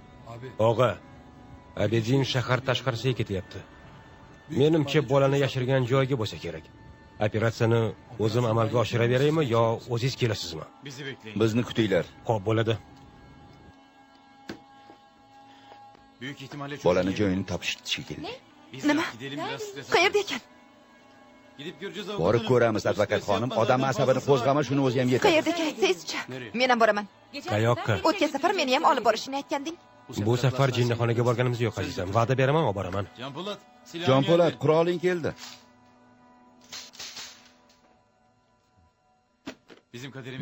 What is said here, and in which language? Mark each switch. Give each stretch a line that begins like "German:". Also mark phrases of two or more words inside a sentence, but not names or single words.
Uzbek: Og'a, Abedin shahar tashqarisiga ketyapti. Menimcha bolani yashirgan joyga bo'lsa kerak. Operatsiyani o'zim amalga oshiraveraymi yo o'zingiz kelasizmi?
Turkish: Bizi bekleyin.
Uzbek: Bizni kutinglar. Xo'p, bo'ladi.
Turkish: Büyük ihtimalle çok
Uzbek: Bolani
Turkish: iyi.
Uzbek: joyini topishdi shekilli.
Turkish: Biz
Uzbek: Nima?
Turkish: gidelim biraz stres
Uzbek: Qayerda ekan?
Turkish: Gidip göreceğiz
Uzbek: Borib ko'ramiz, advokat xonim. Odam asabini qo'zg'ama, shuni o'zi ham yetadi. Qayerda ekan aytsangizchi. Men ham boraman. Qayoqqa? O'tgan safar meni ham olib borishini aytganding. Bu safar jinnixonaga borganimiz yo'q, azizam. Va'da beraman, olib boraman.
Turkish: Can Polat. silahın
Uzbek: Jon Polat,
Turkish: geldi.
Uzbek: quroling keldi.
Turkish: Bizim kaderimiz